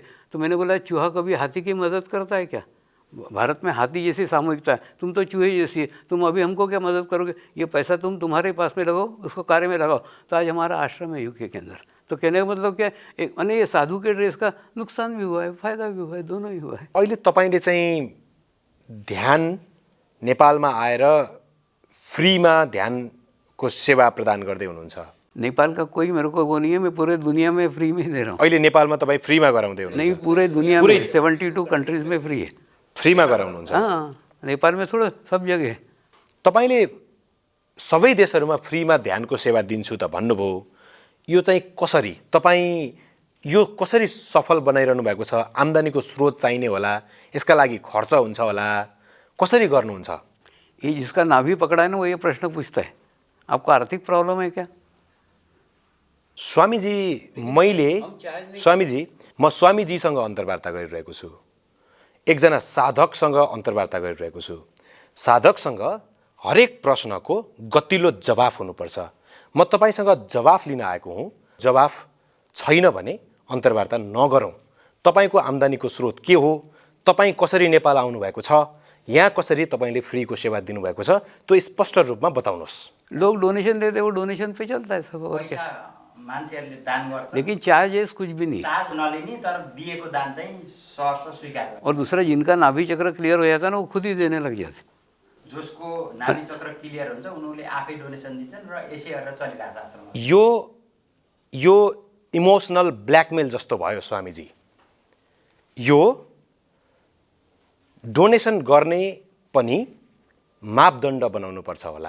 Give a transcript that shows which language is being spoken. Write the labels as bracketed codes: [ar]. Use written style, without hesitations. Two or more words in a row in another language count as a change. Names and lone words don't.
[hi] तो मैंने बोला चूहा कभी हाथी की मदद करता है क्या? भारत में हाथी जैसी सामूहिकता है, तुम तो चूहे जैसी है, तुम अभी हमको क्या मदद करोगे? ये पैसा तुम तुम्हारे पास में लगाओ, उसको कार्य में लगाओ। तो आज हमारा आश्रम है यूके के अंदर। तो कहने का मतलब क्या, एक मैंने ये साधु के ड्रेस का नुकसान भी हुआ है, फायदा भी हुआ है, दोनों ही हुआ है। [ne] अहिले तपाईँले चाहिँ ध्यान नेपालमा आएर फ्रीमा ध्यानको सेवा प्रदान गर्दै हुनुहुन्छ। [hi] नेपाल का कोई मेरे को वो नहीं है, मैं पूरे दुनिया में फ्री में दे रहा हूँ। [ne] अहिले नेपालमा तपाईँ फ्रीमा गराउँदै हुनुहुन्छ? [hi] नहीं, पूरे दुनिया में 72 कंट्रीज में फ्री है। [ne] फ्रीमा गराउनुहुन्छ? [hi] हाँ, नेपाल में थोड़ा सब जगह है। [ne] तपाईँले सबै देशहरूमा फ्रीमा ध्यानको सेवा दिन्छु त भन्नुभयो, यो चाहिँ कसरी, तपाईँ यो कसरी सफल बनाइरहनु भएको छ? आम्दानीको स्रोत चाहिने होला, यसका लागि खर्च हुन्छ होला, कसरी गर्नुहुन्छ? [hi] ये जिसका नाभि पकड़ा है ना, वो ये प्रश्न पूछता है आपको आर्थिक प्रॉब्लम है क्या? [ne] स्वामीजी म स्वामीजीसँग अन्तर्वार्ता गरिरहेको छु, एकजना साधकसँग अन्तर्वार्ता गरिरहेको छु। साधकसँग हरेक प्रश्नको गतिलो जवाफ हुनुपर्छ। म तपाईँसँग जवाफ लिन आएको हुँ, जवाफ छैन भने अन्तर्वार्ता नगरौँ। तपाईँको आम्दानीको स्रोत के हो, तपाईँ कसरी नेपाल आउनुभएको छ, यहाँ कसरी तपाईँले फ्रीको सेवा दिनुभएको छ, त्यो स्पष्ट रूपमा बताउनुहोस्। [hi] लोग डोनेशन देते, वो डोनेशन पे चलता है सब। और क्या, [ne] मान्छेहरूले दान गर्छ, [hi] लेकिन चार्जेस कुछ भी नहीं। [ne] चार्ज नलिने तर दिएको दान चाहिँ सहर्ष स्वीकार गर्छ। [hi] और दूसरा जिनका नाभि चक्र क्लियर हो जाता है ना, वो खुद ही देने लग जाते। [ne] जसको नाभि चक्र क्लियर हुन्छ उनीहरूले आफै डोनेसन दिन्छन् र यसै गरेर चलिरहेछ आश्रममा। यो [en] emotional blackmail [ne] जस्तो भयो स्वामीजी। यो डोनेसन गर्ने पनि मापदण्ड बनाउनु पर्छ होला।